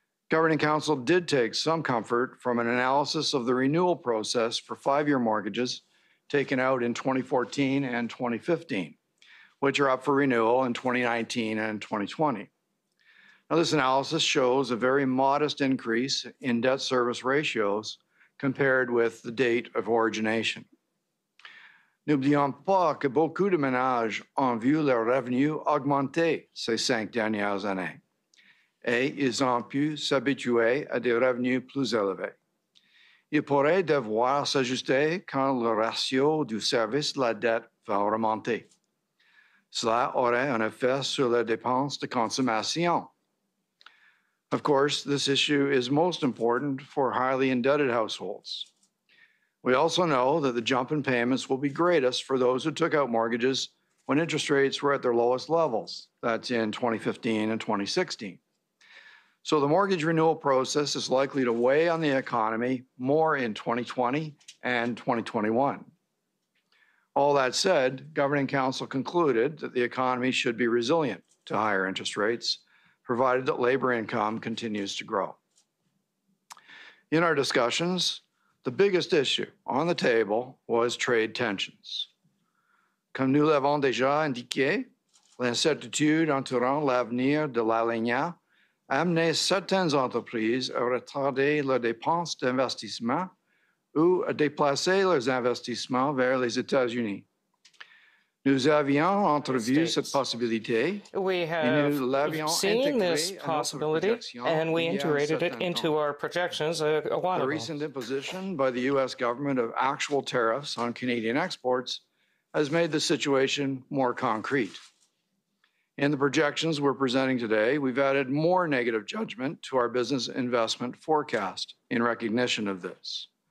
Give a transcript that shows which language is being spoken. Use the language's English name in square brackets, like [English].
[English] Governing Council did take some comfort from an analysis of the renewal process for 5-year mortgages taken out in 2014 and 2015. Which are up for renewal in 2019 and 2020. Now, this analysis shows a very modest increase in debt service ratios compared with the date of origination. [French] N'oublions pas que beaucoup de ménages ont vu leurs revenus augmenter ces 5 dernières années, et ils ont pu s'habituer à des revenus plus élevés. Ils pourraient devoir s'ajuster quand le ratio du service de la dette va remonter. Cela aurait un effet sur les dépenses de consommation. [English] Of course, this issue is most important for highly indebted households. We also know that the jump in payments will be greatest for those who took out mortgages when interest rates were at their lowest levels. That's in 2015 and 2016. So the mortgage renewal process is likely to weigh on the economy more in 2020 and 2021. All that said, Governing Council concluded that the economy should be resilient to higher interest rates, provided that labor income continues to grow. In our discussions, the biggest issue on the table was trade tensions. [French] Comme nous l'avons déjà indiqué, l'incertitude entourant l'avenir de l'alignat a amené certaines entreprises à retarder leurs dépenses d'investissement ou à déplacer leurs investissements vers les États-Unis. Nous avions entrevu cette possibilité. [English] We have seen this possibility, and we integrated it into our projections a while ago. The recent imposition by the U.S. government of actual tariffs on Canadian exports has made the situation more concrete. In the projections we're presenting today, we've added more negative judgment to our business investment forecast in recognition of this.